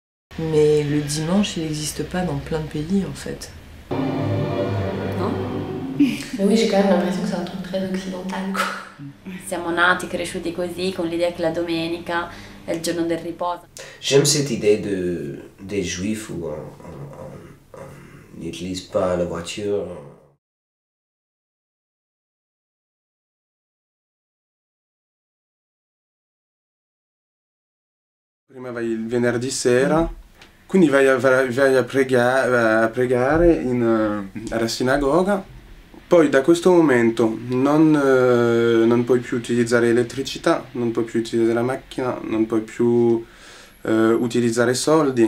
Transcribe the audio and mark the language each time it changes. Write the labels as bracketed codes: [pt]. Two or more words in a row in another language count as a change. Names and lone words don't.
[fr] Mais le dimanche, il n'existe pas dans plein de pays en fait. [it] No? [fr] Mais oui, j'ai quand même l'impression que c'est un truc très occidental, quoi. [it] Siamo nati, cresciuti così, con l'idea che la domenica è il giorno del riposo. [fr] J'aime cette idée des juifs où on n'utilise pas la voiture. [it] Prima vai il venerdì sera, quindi vai a pregare alla sinagoga, poi da questo momento non puoi più utilizzare elettricità, non puoi più utilizzare la macchina, non puoi più utilizzare soldi.